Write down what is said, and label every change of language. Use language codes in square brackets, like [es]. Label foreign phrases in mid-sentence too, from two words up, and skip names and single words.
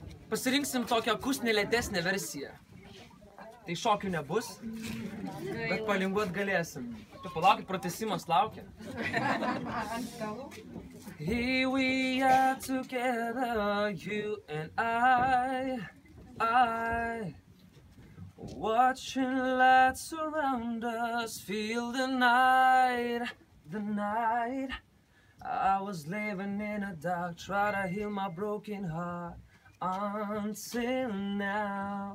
[lt] pasirinksim tokią akustinę lėtesnę versiją. Tai šokių nebus, bet palinguot galėsim. Palaukit, pratęsimas laukia. [en] Here we are together, you and I. Watching lights surround us, feel the night. I was living in the dark, try to heal my broken heart until now.